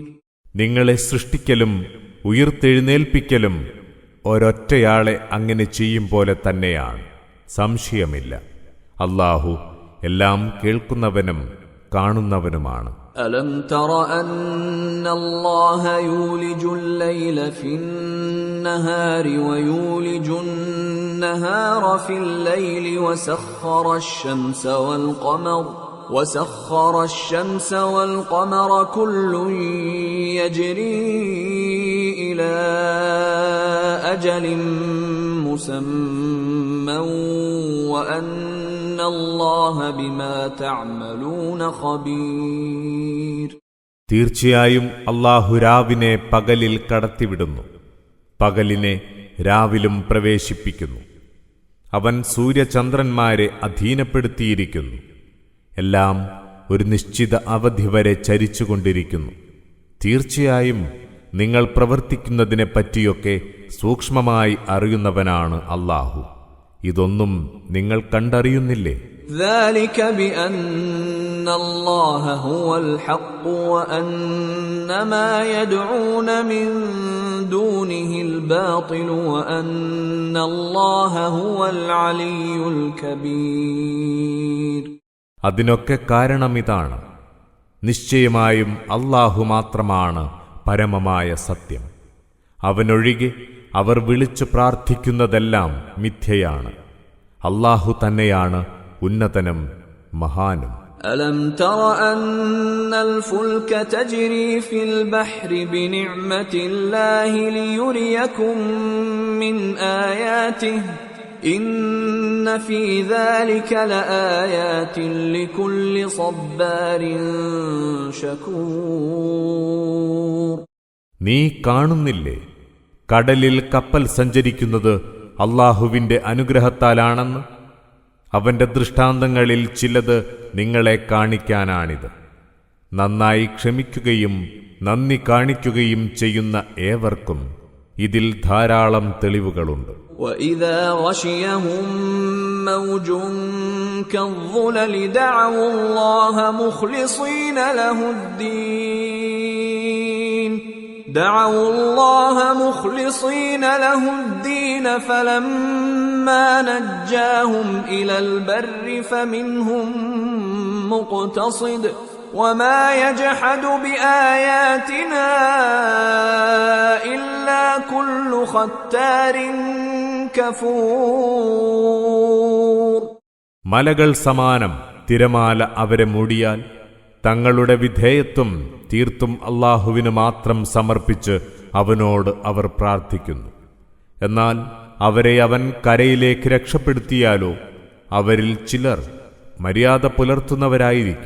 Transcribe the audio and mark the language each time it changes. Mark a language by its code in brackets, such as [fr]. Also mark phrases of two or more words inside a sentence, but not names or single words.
[ml] നിങ്ങളെ സൃഷ്ടിക്കലും ഉയിർത്തെഴുന്നേൽപ്പിക്കലും ഒരൊറ്റയാളെ അങ്ങനെ ചെയ്യും പോലെ തന്നെയാണ്, സംശയമില്ല. അല്ലാഹു എല്ലാം കേൾക്കുന്നവനും കാണുന്നവനുമാണ്. [ar] ألم تر أن الله يولج الليل في النهار ويولج النهار في الليل وسخر الشمس والقمر كل يجري إلى أجل مسمى وأن الله بما تعملون خبير. [ml] തീർച്ചയായും അല്ലാഹു രാവിനെ പകലിൽ കടത്തിവിടുന്നു, പകലിനെ രാവിലും പ്രവേശിപ്പിക്കുന്നു. അവൻ സൂര്യചന്ദ്രന്മാരെ അധീനപ്പെടുത്തിയിരിക്കുന്നു. എല്ലാം ഒരു നിശ്ചിത അവധി വരെ ചരിച്ചുകൊണ്ടിരിക്കുന്നു. തീർച്ചയായും നിങ്ങൾ പ്രവർത്തിക്കുന്നതിനെപ്പറ്റിയൊക്കെ സൂക്ഷ്മമായി അറിയുന്നവനാണ് അല്ലാഹു. ഇതൊന്നും നിങ്ങൾ കണ്ടറിയുന്നില്ലേ? [ar] ذلك بأن الله هو الحق وأن ما يدعون من دونه الباطل وأن الله هو العلي الكبير. [ml] അതിനൊക്കെ കാരണമിതാണ്, നിശ്ചയമായും അല്ലാഹു മാത്രമാണ് പരമമായ സത്യം. അവനൊഴികെ അവർ വിളിച്ചു പ്രാർത്ഥിക്കുന്നതെല്ലാം മിഥ്യയാണ്. അല്ലാഹു തന്നെയാണ് ഉന്നതനും മഹാനും. [ar] ألم تر أن الفلك تجري في البحر بنعمة الله ليريكم من آياته إن في ذلك لآيات لكل صبار شكور. [ml] നീ കാണുന്നില്ലേ, കടലിൽ കപ്പൽ സഞ്ചരിക്കുന്നത് അല്ലാഹുവിന്റെ അനുഗ്രഹത്താലാണെന്ന് അവന്റെ ദൃഷ്ടാന്തങ്ങളിൽ ചിലത് നിങ്ങളെ കാണിക്കാനാണിത്. നന്നായി ക്ഷമിക്കുകയും നന്ദി കാണിക്കുകയും ചെയ്യുന്ന ഏവർക്കും ഇതിൽ ധാരാളം തെളിവുകളുണ്ട്. [ar] وَإِذَا غَشِيَهُم مَّوْجٌ كَالظُّلَلِ دَعَوُا اللَّهَ مُخْلِصِينَ لَهُ الدِّينَ فَلَمَّا نَجَّاهُمْ إِلَى الْبَرِّ فَمِنْهُم مُّقْتَصِدٌ وَمَا يَجْحَدُ بِآيَاتِنَا إِلَّا كُلُّ خَتَّارٍ كَفُورٍ. [ml] മലകൾ സമാനം തിരമാല അവരെ മൂടിയാൽ തങ്ങളുടെ വിധേയത്വം തീർത്തും അല്ലാഹുവിന് മാത്രം സമർപ്പിച്ച് അവനോട് അവർ പ്രാർത്ഥിക്കുന്നു. എന്നാൽ അവരെ അവൻ കരയിലേക്ക് രക്ഷപ്പെടുത്തിയാലോ അവരിൽ ചിലർ മര്യാദ പുലർത്തുന്നവരായിരിക്കും.